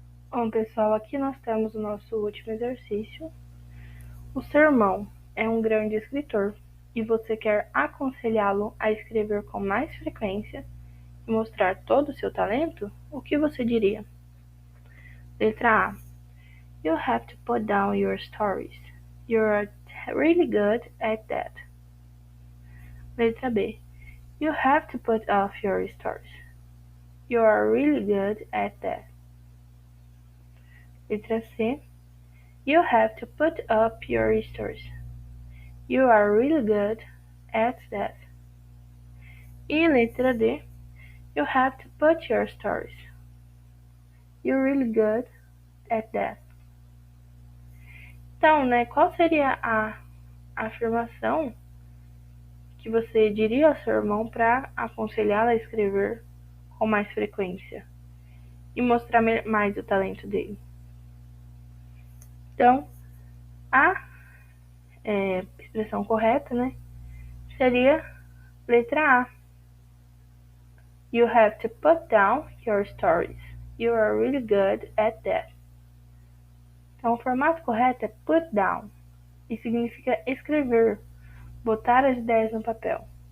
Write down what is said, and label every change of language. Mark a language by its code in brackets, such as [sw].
[pt] Bom, pessoal, aqui nós temos o nosso último exercício. O seu irmão é um grande escritor e você quer aconselhá-lo a escrever com mais frequência e mostrar todo o seu talento? O que você diria? Letra A. [en] You have to put down your stories. You're really good at that. [pt] Letra B. [en] You have to put off your stories. You are really good at that. [pt] Letra C. [en] You have to put up your stories. You are really good at that. [pt] E letra D. [en] You have to put your stories. You're really good at that. [pt] Então, né, qual seria a afirmação que você diria ao seu irmão para aconselhá-lo a escrever com mais frequência e mostrar mais o talento dele? Então, a expressão correta, né, seria letra A. [en] You have to put down your stories. You are really good at that. [pt] Então, o formato correto é put down e significa escrever, botar as ideias no papel.